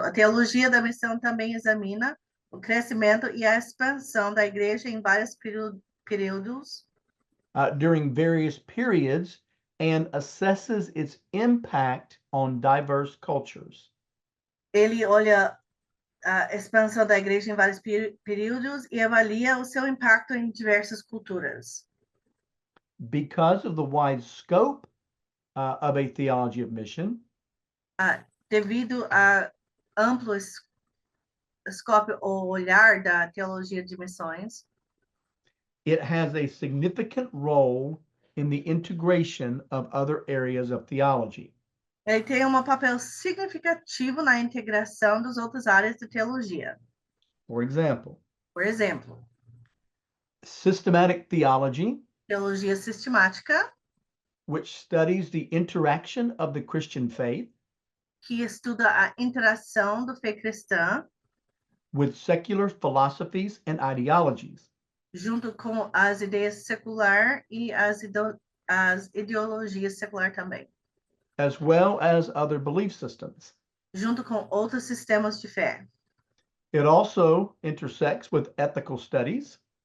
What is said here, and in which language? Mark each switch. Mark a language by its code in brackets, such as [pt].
[pt] A teologia da missão também examina o crescimento e a expansão da igreja em vários períodos. [en] During various periods and assesses its impact on diverse cultures. [pt] Ele olha a expansão da igreja em vários períodos e avalia o seu impacto em diversas culturas. [en] Because of the wide scope of a theology of mission, [pt] devido a amplo escopo ou olhar da teologia de missões, [en] it has a significant role in the integration of other areas of theology. [pt] Ele tem um papel significativo na integração das outras áreas de teologia. [en] For example, [pt] Por exemplo, [en] systematic theology, [pt] teologia sistemática, [en] which studies the interaction of the Christian faith [pt] que estuda a interação da fé cristã [en] with secular philosophies and ideologies, [pt] junto com as ideias secular e as ideologias secular também, [en] as well as other belief systems. [pt] junto com outros sistemas de fé. [en] It also intersects with ethical studies.